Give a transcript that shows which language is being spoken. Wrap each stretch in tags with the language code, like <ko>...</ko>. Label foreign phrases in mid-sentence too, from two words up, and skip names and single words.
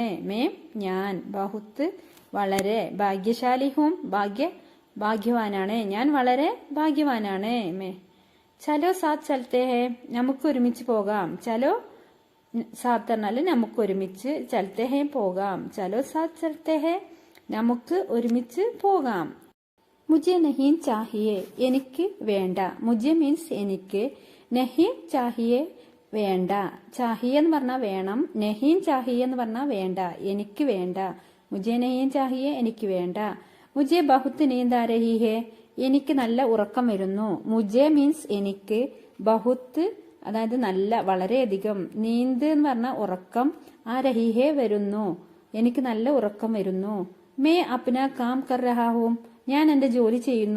<ml>മേ ഞാൻ, ബഹുത്ത് വളരെ,</ml> <hi>भाग्यशाली हूँ</hi> <ml>ഭാഗ്യവാനാണ്, ഞാൻ വളരെ ഭാഗ്യവാനാണ്.</ml> <hi>मैं चलो साथ चलते हैं,</hi> <ml>നമുക്ക് ഒരുമിച്ച് പോകാം.</ml> <hi>चलो साथ</hi> <ml>പറഞ്ഞാല് നമുക്ക് ഒരുമിച്ച്,</ml> <hi>चलते हैं</hi> <ml>പോകാം.</ml> <hi>चलो साथ चलते हैं,</hi> <ml>നമുക്ക് ഒരുമിച്ച് പോകാം.</ml> <hi>मुझे नहीं चाहिए,</hi> <ml>എനിക്ക് വേണ്ട. മുझे മീൻസ് എനിക്ക്,</ml> <hi>नहीं चाहिए വേണ്ട.</hi> <ml>ചാഹിയെ എന്ന് പറഞ്ഞാൽ വേണം,</ml> <hi>नहीं चाहिए</hi> <ml>എന്ന് പറഞ്ഞാൽ വേണ്ട, എനിക്ക് വേണ്ട.</ml> <hi>मुझे नहीं चाहिए,</hi> <ml>എനിക്ക് വേണ്ട.</ml> <hi>मुझे बहुत नींद आ रही है,</hi> <ml>എനിക്ക് നല്ല ഉറക്കം വരുന്നു. മുझे മീൻസ് എനിക്ക്, ബഹുത്ത് അതായത് നല്ല, വളരെയധികം, നീന്ത് എന്ന് പറഞ്ഞാൽ ഉറക്കം,</ml> <hi>आ रही है</hi> <ml>വരുന്നു, എനിക്ക് നല്ല ഉറക്കം വരുന്നു.</ml> <hi>मैं अपना काम कर रहा हूँ,</hi> <ml>ഞാൻ എന്റെ ജോലി ചെയ്യുന്നു.</ml>